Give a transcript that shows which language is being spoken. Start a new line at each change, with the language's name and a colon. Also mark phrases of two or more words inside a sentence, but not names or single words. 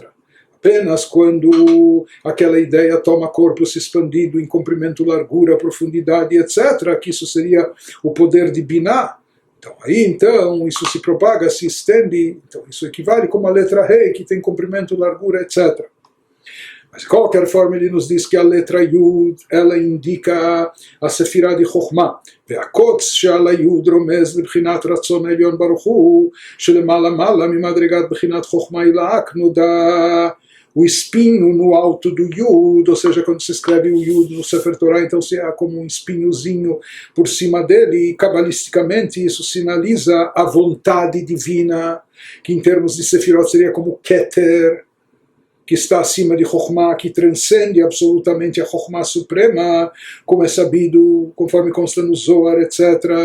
Portuguese: Apenas quando aquela ideia toma corpo se expandido em comprimento, largura, profundidade, etc., que isso seria o poder de Binah. Então, isso se propaga, se estende, então isso equivale como a letra Rei, que tem comprimento, largura, etc. Mas de qualquer forma ele nos diz que a letra Yud, ela indica a Sefirah de Chokhmah.
Hebrew: והקוץ שעל היוד רומז לבחינת רצון העליון ברוך הוא, שלמעלה מעלה ממדרגת בחינת חוכמה עילאק נודע.
Portuguese: O espinho no alto do Yud, ou seja, quando se escreve o Yud no
Hebrew: ספר תורה,
Portuguese: então se há como um espinhozinho por cima dele, e cabalisticamente isso sinaliza a vontade divina, que em termos de Sefirot seria como Keter, que está acima de Chokhmah, que transcende absolutamente a Chokhmah suprema, como é sabido, conforme consta no Zohar, etc.